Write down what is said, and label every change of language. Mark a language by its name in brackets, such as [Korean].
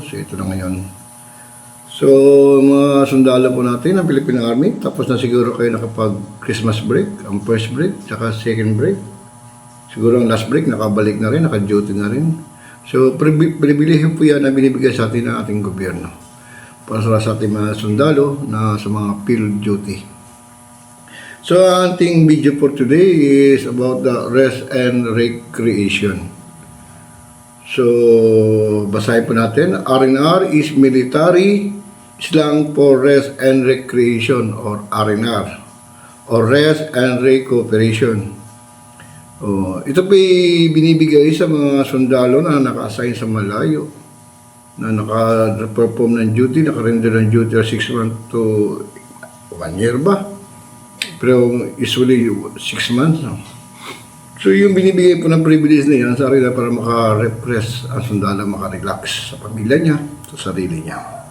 [Filipino] So, ito na ngayon. So, mga sundalo po natin ng Philippine Army, tapos na siguro kayo nakapag Christmas break, ang first break, tsaka second break. Siguro ang last break, nakabalik na rin, naka-duty na rin. So, pribilehiyo po yan na binibigay sa atin ng ating gobyerno para sa ating mga sundalo na sa mga field duty. So, ang ating video [English] for today is about the rest and recreation. [Filipino] So, basahin po natin. [English] R&R is military slang for rest and recreation, or R&R, or rest and recuperation. [Filipino] Ito po binibigay sa mga sundalo na naka-assign sa malayo, na naka-perform ng duty, naka-render ng duty 6 months to 1 year ba? Pero usually 6 months. No? So yung binibigay po ng privilege na yan sa sarili para maka-repress ang sundalo, maka-relax sa pamilya niya, sa sarili niya.